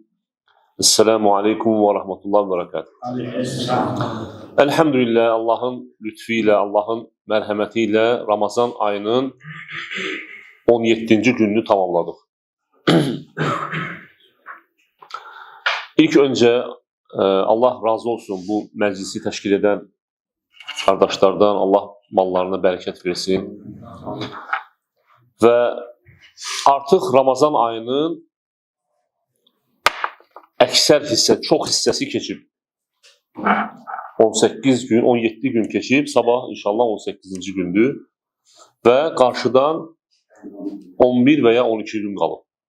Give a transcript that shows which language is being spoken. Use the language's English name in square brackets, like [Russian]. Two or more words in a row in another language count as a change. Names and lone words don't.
[Arabic] السلام عليكم ورحمة الله وبركاته. [Turkish] Elhamdülillah, Allah'ın lütfuyla, Allah'ın merhametiyle Ramazan ayının 17. gününü tamamladık. İlk önce Allah razı olsun [Azerbaijani] bu meclisi təşkil edən qardaşlardan, Allah mallarına bərəkət versin. Və artıq Ramazan ayının əksər çox hissəsi keçib. 18 gün, 17 gün keçib, sabah inşallah 18-ci gündür və qarşıdan 11 və ya 12 gün qalıb.